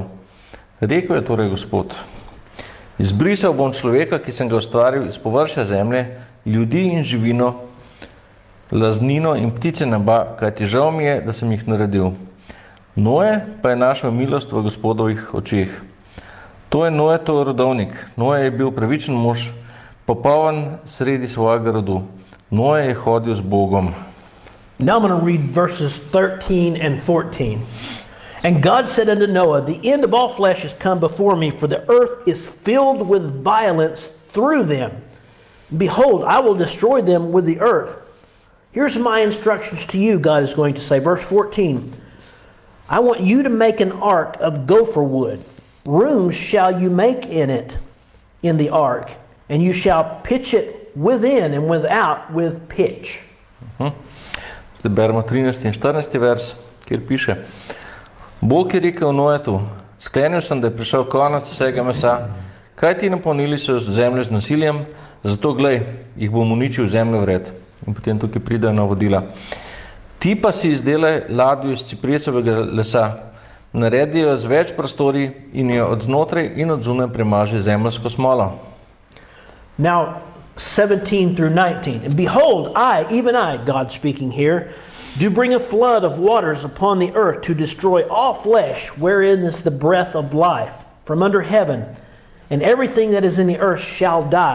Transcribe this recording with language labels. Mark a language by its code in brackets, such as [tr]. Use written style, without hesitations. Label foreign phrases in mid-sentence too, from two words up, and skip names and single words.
[sl] Rekel je torej Gospod: Izbrisal bom človeka, ki sem ga ustvaril iz površja zemlje, ljudi in živino, laznino in ptice neba, kajti žal mi je, da sem jih naredil. Noe pa je našel milost v Gospodovih očeh. To je Noetov rodovnik. Noe je bil pravičen mož, popoln sredi svojega rodu. Noe je hodil z Bogom. [en] Now I'm going to read verses 13 and 14. And God said unto Noah, The end of all flesh is come before me, for the earth is filled with violence through them. Behold, I will destroy them with the earth. Here's my instructions to you, God is going to say. Verse 14. I want you to make an ark of gopher wood. Rooms shall you make in it, in the ark, and you shall pitch it within and without with pitch. [sl] Zdaj beremo 13. in 14. vers, kjer piše: Bog je rekel Noetu, sklenil sem, da je prišel konec vsega mesa, kaj ti napolnili so zemljo z nasiljem, zato glej, jih bom uničil zemljo vred. In potem tukaj pridejo navodila. Ti pa si izdelaj ladjo iz cipresovega lesa, naredijo z več prostori in jo od znotraj in od zunaj premaže zemljsko smolo. [en] Now, 17 through 19. And behold, I, even I, God speaking here, do bring a flood of waters upon the earth to destroy all flesh, wherein is the breath of life, from under heaven, and everything that is in the earth shall die.